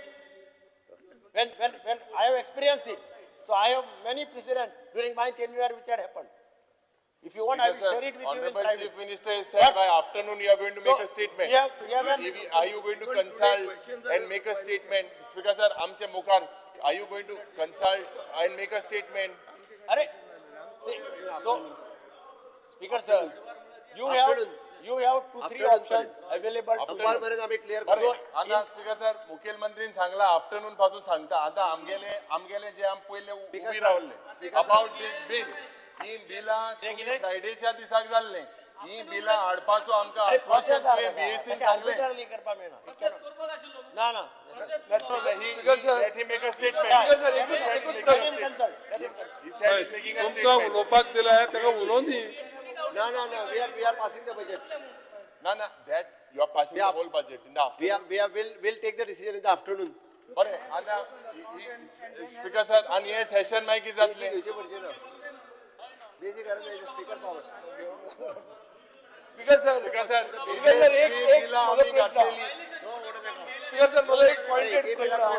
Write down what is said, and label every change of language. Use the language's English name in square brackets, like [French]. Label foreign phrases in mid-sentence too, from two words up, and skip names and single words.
[English] When I have experienced it. So I have many precedents during my tenure which had happened. If you want, I will share it with you in Honorable private. Chief Minister has said But- by afternoon you are going to So, make a statement. we have Are you going to consult and make a statement? Speaker sir, [Konkani] आमचे मुखार, [English] are you going to consult and make a statement? Arre, see, so, Speaker sir, you have 2-3 options available to you. [Marathi] दुपारपर्यंत आम्ही क्लिअर [English] But [Marathi] करू. [English] so, [Konkani] आता [English] Speaker sir [Konkani] मुखेलमंत्रीन सांगला आफ्टरनून पासून सांगता आता आमगेले जे आम पहिले उभी रावले [English] about this bill [Konkani] ही बिला फ्रायडेच्या दिसाक जाल्ले ही बिला हाडपाचो आमकां [English] process [Konkani] आश्वासन बीएससी सांगले arbitrarily करपा मेळना. ना. [English] That's not he Speaker sir. let him make a statement. Speaker sir, He said he's [Konkani] एकूच [English] making a Let him statement. consult. Let him consult. He said he's making a [Konkani] तुमकां [English] statement. [Konkani] उलोवपाक दिलाय ताका उलोव दी. [English] No, we are passing the budget. No, that you are passing the whole budget in the afternoon. We'll take the decision in the afternoon. [Konkani] बरें आतां [English] Speaker sir [Konkani] आनी हे सेशन मागीर कितें जातलें घेवचे पडचे ना बेजी गरज नाही [English] speaker power Speaker sir Speaker sir Speaker sir एक [Konkani] बिलां [Marathi] माझा [Konkani] आमी प्रश्न घातलेली [English] Speaker sir [Marathi] मला एक पॉइंटेड [English] code of